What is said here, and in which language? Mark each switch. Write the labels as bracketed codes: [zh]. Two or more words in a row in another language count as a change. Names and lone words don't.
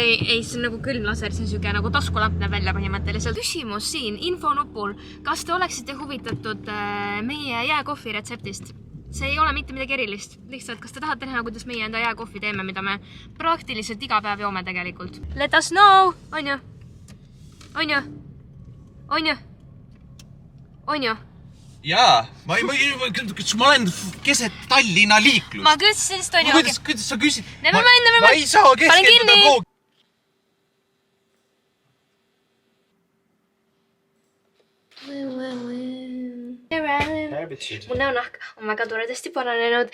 [et] Ei, see on nagu külm laser, see on siuke nagu taskulamp näeb välja põhimõtteliselt. Küsimus siin infonupul, kas te oleksite huvitatud meie jääkohvi retseptist? See ei ole mitte midagi erilist. Lihtsalt, kas te tahate näha, kuidas meie enda jääkohvi teeme, mida me praktiliselt iga päev joome tegelikult? [en] Let us know! [et] On ju? On ju? On ju? On ju? Jaa, ma olen keset Tallinna liiklust. Ma küsisin, sest on ju... Kuidas sa küsid? [en] Never mind. [et] Ma ei saa keskenduda kogu. Mu näonahk on väga toredasti paranenud.